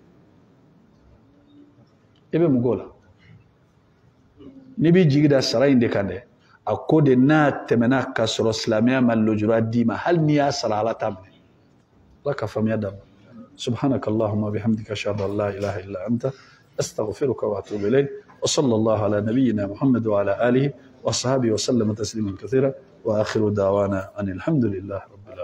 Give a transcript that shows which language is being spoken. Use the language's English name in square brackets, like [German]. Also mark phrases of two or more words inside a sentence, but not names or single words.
[Bambara] i bɛ mun k'o la n'i b'i jigi da sara in de kan dɛ a ko de n'a tɛmɛna ka sɔrɔ silamɛya ma lojura d'i ma hali n'i y'a sara ala t'a minɛ ala ka faamuya d'a ma [Arabic] سبحانك اللهم بحمدك أشهد أن لا إله إلا أنت أستغفرك وأتوب إليك، وصلى الله على نبينا محمد وعلى آله وأصحابه وسلم تسليما كثيرا، وآخر دعوانا أن الحمد لله رب